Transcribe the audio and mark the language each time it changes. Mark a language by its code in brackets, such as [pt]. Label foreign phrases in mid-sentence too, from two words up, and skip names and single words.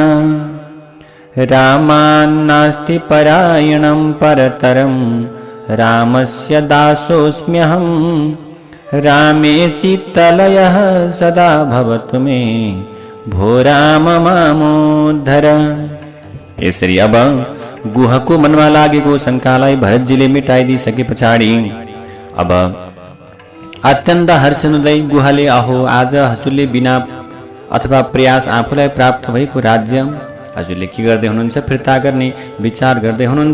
[sa] रामान्नास्ति परायणं परतरं रामस्य दासोऽस्म्यहं रामे चित्तलयः सदा भवतु मे भो राम मामोद्धर। [ne] यसरी अब गुहको मनमा लागेको शङ्कालाई भरतजीले मेटाइदिसके पछाडि अब अत्यन्त हर्षनुदै गुहाले अहो आज हजुरले बिना अथवा प्रयास आफूलाई प्राप्त भएको राज्य हजुरले के गर्दै हुनुहुन्छ फिर्ता गर्ने विचार गर्दै हुनुहुन्छ।